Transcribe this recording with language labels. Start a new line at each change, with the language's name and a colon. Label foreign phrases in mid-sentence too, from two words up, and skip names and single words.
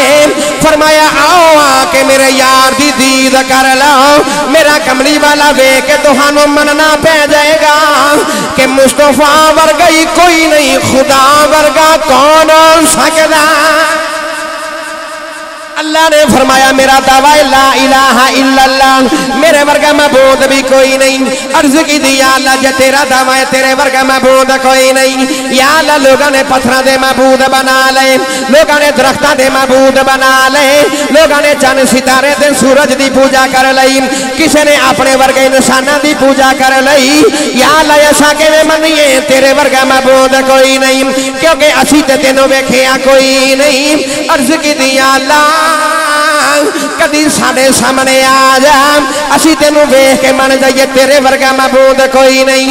Punjabi: فرمایا آؤ آکے میرے یار دی دید کر لو، میرا کملی والا ویکھ کے تہانوں منناں پے جائے گا کہ مصطفیٰ ورگا ہی کوئی نہیں، خدا ورگا کون ہو سکدا. اللہ نے فرمایا میرا دعویٰ
Arabic: لا إله إلا الله,
Punjabi: میرے ورگا معبود بھی کوئی نہیں. عرض کیتی اللہ جے تیرا دعویٰ ہے تیرے ورگا معبود کوئی نہیں.
Arabic: يا الله
Punjabi: لوگوں نے پتھروں کے معبود بنا لے، لوگوں نے درختوں کے معبود بنا لے، لوگوں نے چند ستارے تے سورج کی پوجا کر لئی، کسی نے اپنے ورگے انساناں کی پوجا کر لئی.
Arabic: يا الله
Punjabi: اسا کویں منیئے تیرے ورگا معبود کوئی نہیں، کیونکہ اسی تے تینوں ویکھیا کوئی نہیں. عرض کیتی اللہ کدی ساڈے سامنے آ جا، اسی تینوں ویکھ کے من جائیے تیرے ورگا معبود کوئی نہیں.